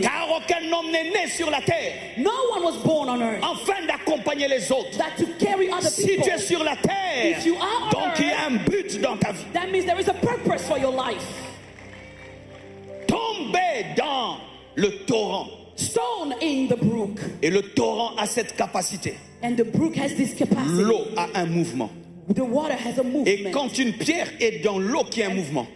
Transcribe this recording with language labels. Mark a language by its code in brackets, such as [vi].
[fr] Car aucun homme n'est né sur la terre [en] No one was born on earth [fr] afin d'accompagner les autres. [en] that to carry other [fr] Si [en] people. [fr] tu es sur la terre, [en] If you are on [fr] donc il y [en] earth, [fr] a un but dans ta vie. [en] that means there is a purpose for your life. [fr] Tomber dans le torrent [en] stone in the brook. [fr] Et le torrent a cette capacité. [en] And the brook has this capacity. [fr] L'eau a un mouvement. [en] The water has a movement. [fr] Et quand une pierre est dans l'eau qui a un mouvement,